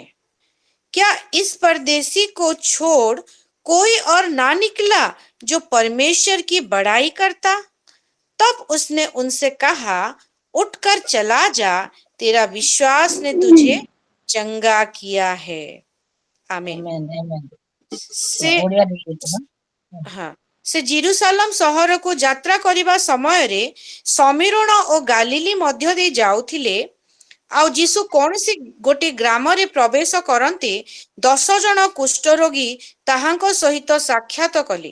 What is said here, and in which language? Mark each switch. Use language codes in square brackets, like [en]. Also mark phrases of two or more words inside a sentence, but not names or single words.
[hi] क्या इस परदेसी को छोड़ कोई और ना निकला जो परमेश्वर की बड़ाई करता? तब उसने उनसे कहा, उठकर चला जा, तेरा विश्वास ने तुझे चंगा किया है। आमीन। [en] Amen. Amen. से [or] ओडिया ଦେଇଦେଇଛି ନା? ହଁ ସେ ଜିରୁସାଲମ ସହରକୁ ଯାତ୍ରା କରିବା ସମୟରେ ସମୀରଣ ଓ ଗାଲିଲି ମଧ୍ୟ ଦେଇ ଯାଉଥିଲେ। ଆଉ ଯୀଶୁ କୌଣସି ଗୋଟିଏ ଗ୍ରାମରେ ପ୍ରବେଶ କରନ୍ତେ 10 ଜଣ କୁଷ୍ଠରୋଗୀ ତାହାଙ୍କ ସହିତ ସାକ୍ଷାତ କଲେ।